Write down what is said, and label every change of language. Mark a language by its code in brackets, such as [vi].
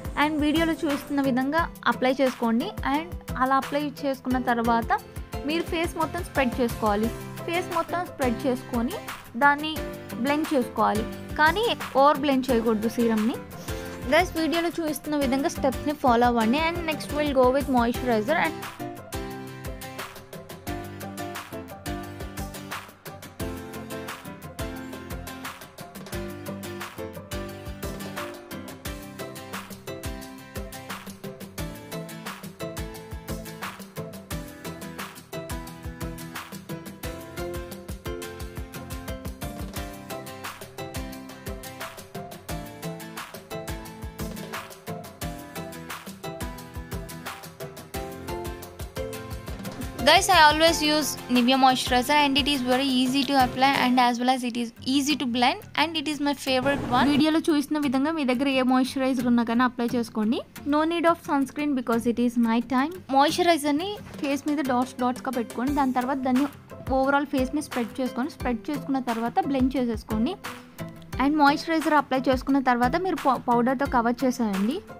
[te] And వీడియోలో చూస్తున్న విధంగా అప్లై చేసుకోండి. అండ్ అలా అప్లై చేసుకున్న తర్వాత మీరు ఫేస్ మొత్తం స్ప్రెడ్ చేసుకోవాలి. ఫేస్ మొత్తం స్ప్రెడ్ చేసుకొని దాన్ని బ్లెండ్ చేసుకోవాలి, కానీ ఓవర్ బ్లెండ్ చేయకూడదు సీరమ్ని. గైస్, వీడియోలో చూపిస్తున్న విధంగా స్టెప్స్ని ఫాలో అవ్వండి. [en] And next will go with moisturizer. And guys, I always use Nivea moisturizer and it is very easy to apply and as well as it is easy to blend and it is my favorite one. [te] వీడియోలో చూసిన విధంగా మీ దగ్గర ఏ moisturiser ఉన్నా కానీ apply చేసుకోండి. [en] No need of sunscreen because it is night time. [te] మాయిశ్చరైజర్ని face మీద డాట్స్గా పెట్టుకోండి. దాని తర్వాత దాన్ని ఓవరాల్ ఫేస్ని స్ప్రెడ్ చేసుకున్న తర్వాత బ్లెండ్ చేసేసుకోండి. అండ్ మాయిశ్చరైజర్ అప్లై చేసుకున్న తర్వాత మీరు పౌడర్తో కవర్ చేసేయండి.